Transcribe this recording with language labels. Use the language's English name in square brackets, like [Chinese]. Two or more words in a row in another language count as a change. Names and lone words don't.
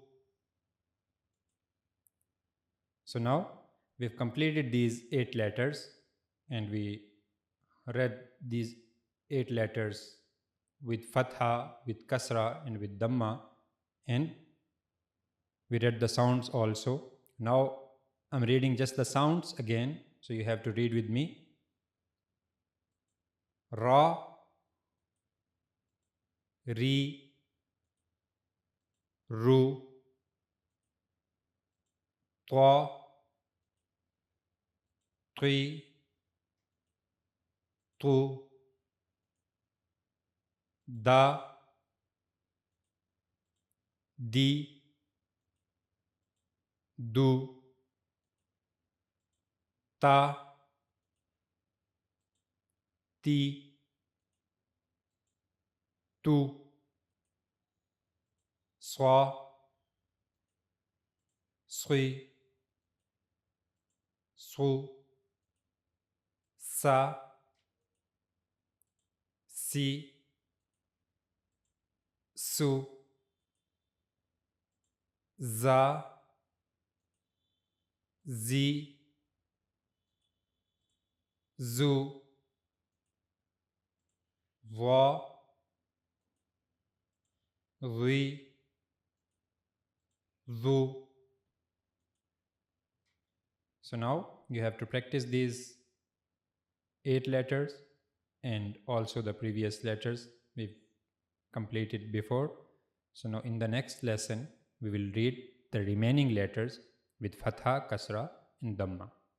[English] So now we've completed these 8 letters and we read these 8 letters with fatha, with kasra and with dhamma, and we read the sounds also. Now I'm reading just the sounds again, so you have to read with me. Ra, ri, ru, ta, tri, tu, da, di, du, ta, ti, tu, swa, sri, su, sa, si, su, za, zi, zu, va, ri, dhu. So now you have to practice these 8 letters and also the previous letters we've completed before. So now in the next lesson, we will read the remaining letters with fatha, kasra and dhamma.